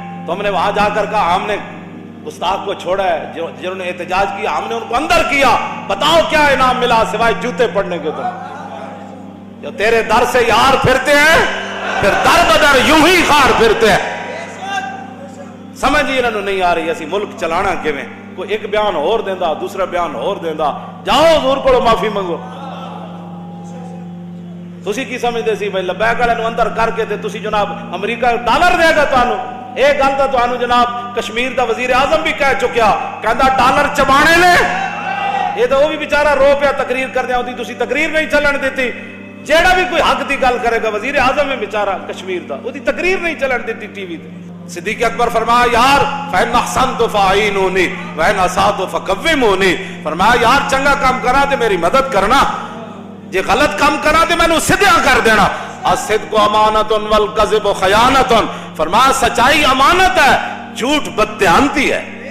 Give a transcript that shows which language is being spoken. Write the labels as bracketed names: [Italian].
[Urdu] تم نے وہاں جا کر کہا ہم نے گستاخ کو چھوڑا ہے جنہوں نے احتجاج کیا ہم نے ان کو اندر کیا، بتاؤ کیا انعام ملا سوائے جوتے پڑنے کے؟ تم جو تیرے در سے یار پھرتے ہیں پھر در بدر یوں ہی خار پھرتے ہیں. [Punjabi] سمجھ ہی انہوں نہیں آ رہی اسی ملک چلانا کیویں. کوئی ایک بیان اور دیندا دوسرا بیان اور دیندا. [Urdu] جاؤ حضور کو معافی منگو. [Punjabi] تسی کی سمجھدے سی بھائی لبیک والے نو اندر کر کے تے تسی جناب امریکہ ڈالر دے گا تانوں؟ ایک گل تو تانوں جناب کشمیر دا وزیر اعظم بھی کہہ چکیا، کہندا ڈالر چبانے نے. یہ تو وہ بھی بیچارہ رو پیا تقریر کردیا ہوندی، تسی تقریر نہیں چلن دیتی. جیڑا بھی کوئی حق دی گل کرے گا وزیر اعظم ہے بیچارہ کشمیر دا، وہ دی تقریر نہیں چلن دیتی ٹی وی تے. [Arabic] صدیق اکبر فرمایا یار فَإِنْ أَحْسَنْتُ فَأَعِينُونِي وَإِنْ أَسَأْتُ فَكَوِّمُونِي. [Punjabi] فرمایا یار چنگا کام کرا تے میری مدد کرنا، جے غلط کام کرا تے میں نے سدھا کر دینا. [Arabic] الصدق امانۃ والکذب خیانۃ. [Urdu] فرمایا سچائی امانت ہے، جھوٹ بددیانتی ہے.